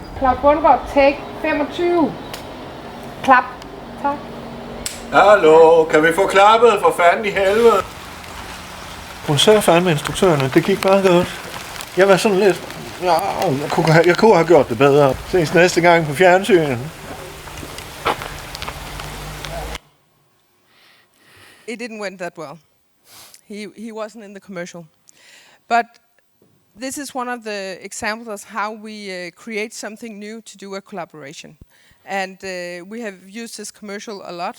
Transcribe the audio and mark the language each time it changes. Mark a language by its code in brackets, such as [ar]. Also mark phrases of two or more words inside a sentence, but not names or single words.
[da] Claus Bundgaard, take 25. Klap. Tak. Hallo, kan vi få klappet for fanden i helvede? Hun sagde fandme instruktørerne, det gik bare godt. Jeg var sådan lidt, jeg kunne have gjort det bedre. Ses næste gang på fjernsynet. [en] It didn't went that well. He wasn't in the commercial. But this is one of the examples of how we create something new to do a collaboration. And we have used this commercial a lot.